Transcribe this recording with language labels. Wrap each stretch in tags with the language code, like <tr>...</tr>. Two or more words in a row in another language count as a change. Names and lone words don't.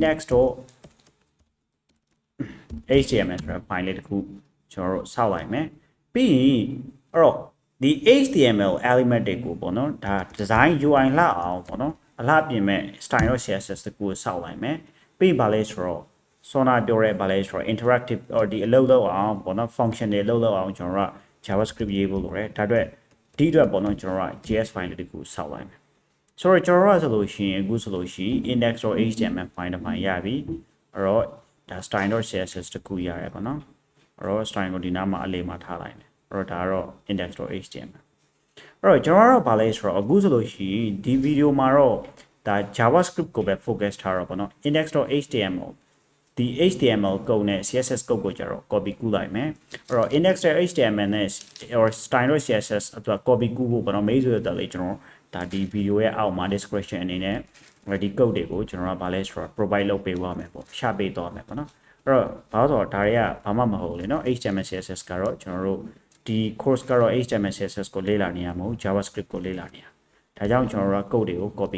<my>index.html ဆိုတဲ့ file လေးတစ်ခုကျွန်တော်တို့ဆောက်လိုက်မယ်ပြီးရင်အဲ့တော့ဒီ</my> <en>HTML element</en> <my>တွေကိုပေါ့နော်ဒါ</my> <en>design UI</en> <my>လှအောင်ပေါ့နော်အလှပြင်မဲ့ style.css တကူကိုဆောက်လိုက်မယ်ပြီးပါလဲဆိုတော့ Sona ပြောရဲပါလဲဆိုတော့</my> <en>interactive or</en> <my>ဒီအလုပ်လုပ်အောင်ပေါ့နော် function တွေလုပ်လုပ်အောင်ကျွန်တော်က JavaScript ရေးဖို့လိုတယ်ဒါအတွက်ဒီအတွက်ပေါ့နော်ကျွန်တော်က</my> <en>JS file</en> <my>တကူဆောက်လိုက်မယ်ဆိုတော့ကျွန်တော်ကဆိုလို့ ရှိရင်အခုဆိုလို့ရှိရင်</my> <en>index.html file</en> <my>တစ်ပိုင်းရပြီအဲ့တော့ဒါ style.css တကူရတယ်ပေါ့နော်အဲ့တော့ style ကိုဒီနားမှာအလေးမှာထားလိုက်မယ်အဲ့တော့ဒါကတော့ index.html အဲ့တော့ကျွန်တော်တို့ကဘာလဲဆိုတော့အခုဆိုလို့ရှိရင်ဒီဗီဒီယိုမှာတော့ဒါ JavaScript ကိုပဲ focus ထားတော့ပေါ့နော် index.html ဒီ</my> <en>HTML code</en> <my>နဲ့</my> <en>CSS code</en> <my>ကိုကျတော့ copy ကူးလိုက်မယ်အဲ့တော့ index.html နဲ့ or style.css အတွက် copy ကူးဖို့ပေါ့နော် main ဆိုတဲ့လေကျွန်တော်ဒါဒီဗီဒီယိုရဲ့အောက်မှာ description အနေနဲ့ဒီ code တွေကိုကျွန်တော်ကဘာလဲဆိုတော့ provide လုပ်ပေးသွားမယ်ပေါ့ရှာပေးသွားမယ်ပေါ့နော် အဲ့တော့ဘာလို့ဆိုတော့ဒါတွေကဘာမှမဟုတ်လေနော်</my> <en>HTML CSS</en> <my>ကတော့ကျွန်တော်တို့ဒီ course ကတော့</my> <en>HTML CSS</en> <my>ကိုလေ့လာနေရမှာမဟုတ် JavaScript ကိုလေ့လာနေရဒါကြောင့်ကျွန်တော်တို့က code တွေကို copy</my>